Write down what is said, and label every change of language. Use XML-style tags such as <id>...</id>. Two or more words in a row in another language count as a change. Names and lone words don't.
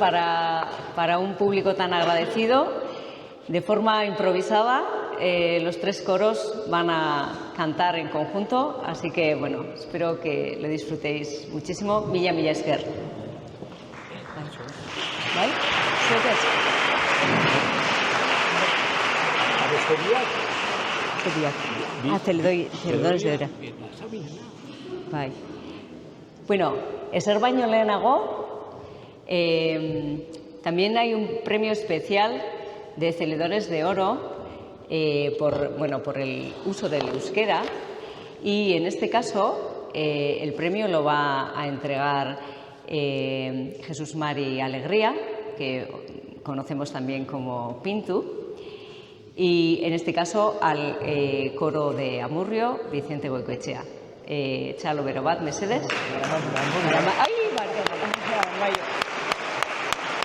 <es>para un público tan agradecido, de forma improvisada, los tres coros van a cantar en conjunto, así que bueno, espero que lo disfrutéis muchísimo.</es> <eu>Mila esker.</eu> <es>¿Vale? Te le doy de hora. Bye.</es> <eu>Bueno, ezer baino lehenago,</eu> <es>también hay un premio especial de Celedores de Oro por el uso del euskera, y en este caso el premio lo va a entregar Jesús Mari Alegría, que conocemos también como Pintu, y en este caso al coro de Amurrio, Vicente Goikoetxea.</es> <eu>Txalo bero bat, mesedez. Ai, barkatu.</eu>